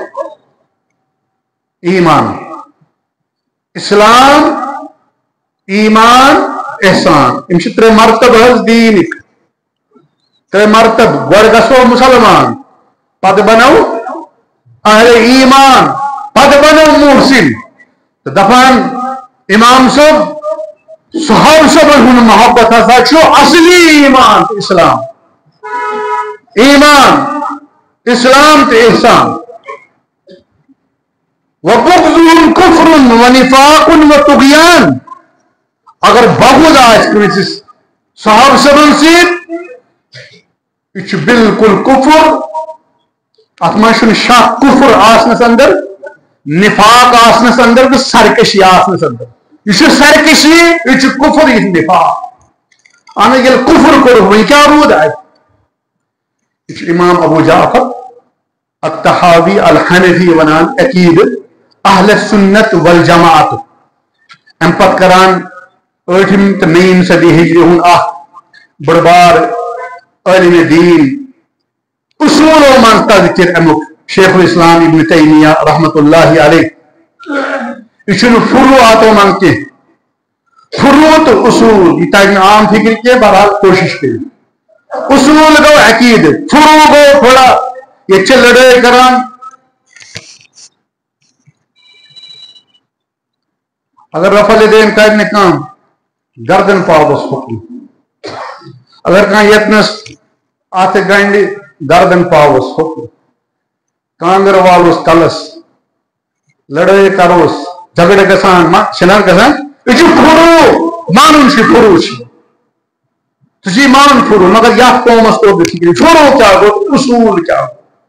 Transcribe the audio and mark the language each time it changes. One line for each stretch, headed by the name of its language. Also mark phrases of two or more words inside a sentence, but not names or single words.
Kashmiri: ایمان اسلام ایمان احسان یم چھِ ترٛےٚ مرتبہ حظ دیٖنٕکۍ ترٛےٚ مرتبہ گۄڈٕ گژھو مسلمان پتہٕ بنو اہل ایمان پتہٕ بنو محسن تو دپان امام صٲب صحابہ صٲبن ہُنٛد محبت ہسا چھُ اصلی ایمان تہٕ اسلام ایمان اسلام تہٕ احسان
Arabic: وبغضهم كفر ونفاق وطغيان
Kashmiri: اگر بغض آسہِ کٲنٛسہِ صحابہ صٲبن سۭتۍ یہ چھُ بالکل کفر اتھ منٛز چھُنہٕ شک کفر آسنس اندر نفاق آسنس اندر تو سرکشی آسنس اندر یہ چھُ سرکشی یہ چھُ کفر یہ نفاق اہن ییٚلہِ کفر کوٚرُکھ وۄنۍ کیٛاہ روٗد اتہِ یہ چھُ امام ابو جعفر الطحاوی الحنفی ونان عقیدہ
Arabic: اہل سنت والجماعت
Kashmiri: ام پتہٕ کران ٲٹھِم تہٕ نٔیِم صدی ہجری ہُنٛد اکھ بٔڑ بار عالم دین اصولو منٛز تذکر امیُک شیخ الاسلام ابن تیمیہ
Arabic: رحمت اللہ علیہ
Kashmiri: یہ چھُنہٕ فروعاتو منٛز کینٛہہ فروع تہٕ اصول یہ تگہِ نہٕ عام فکر کینٛہہ بہرحال کوشش کٔرِو اصول گوٚو عقیدٕ فروع گوٚو تھوڑا ییٚتہِ چھِ لڑٲے کران اگر رفع الیدین کرِ نہٕ کانٛہہ گردن پاوس حکم اگر کانٛہہ یتنس اتھ گنڈِ گردن پاوس حکم کانگر والوس کلس لڑٲے کروس جھگڑٕ گژھان چھِنہ گژھان یہ چھُ فروع مانُن چھُ فروع چھُ ژٕ چھُی مان فروع مگر یتھ قومس توٚر نہٕ فکرِ فروع کیٛاہ گوٚو اصوٗل کیٛاہ گوٚو